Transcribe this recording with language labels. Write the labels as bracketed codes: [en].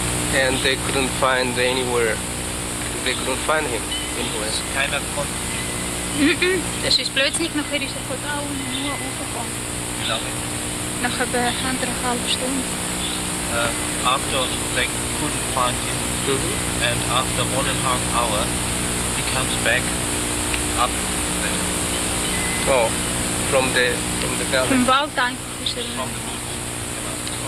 [en] And they couldn't find anywhere. They couldn't find him anywhere. [de] keiner konnte. Das ist plötzlich, nachher ist er von da unten nur hochgekommen. Wie lange? Nach etwa 1,5 Stunden. [en] After they couldn't find him and after 1.5 hours he comes back up there Oh, from the valley. [de] Vom Wald einfach ist er... [en] from the roof.